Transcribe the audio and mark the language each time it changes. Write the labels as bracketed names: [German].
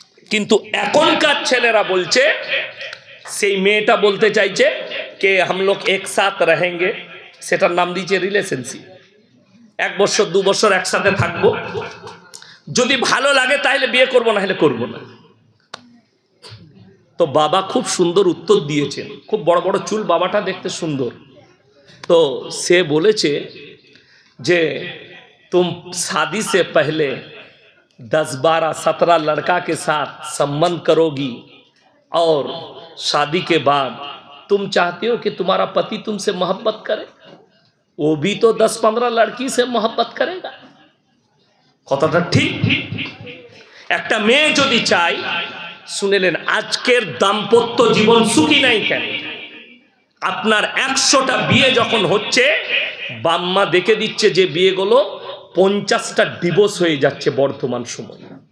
[Bangla] কিন্তু এখনকার ছেলেরা বলছে, সেই মেয়েটা বলতে চাইছে কে [Hindi] হাম লোগ একসাথ রহেঙ্গে, [Bangla] সেটার নাম দিয়েছে রিলেশনশিপ। 1 বছর 2 বছর একসাথে থাকবো, যদি ভালো লাগে তাহলে বিয়ে করবো, না হলে করবো না। তো বাবা খুব সুন্দর উত্তর দিয়েছেন, খুব বড় বড় চুল, বাবাটা দেখতে সুন্দর। তো সে বলেছে যে [Hindi] तुम शादी से पहले 10, 12, 17 लड़का के साथ संबंध करोगी और शादी के बाद तुम चाहते हो कि तुम्हारा पति तुमसे मोहब्बत करे, वो भी तो 10-15 लड़की से मोहब्बत करेगा। [Bangla] কথাটা ঠিক। একটা মেয়ে যদি চাই, শুনেলেন আজকের দাম্পত্য জীবন সুখী নাই কেন? আপনার 100টা বিয়ে যখন হচ্ছে, বাম্মা দেখে দিচ্ছে যে বিয়েগুলো 50টা ডিভোর্স হয়ে যাচ্ছে বর্তমান সময়ে।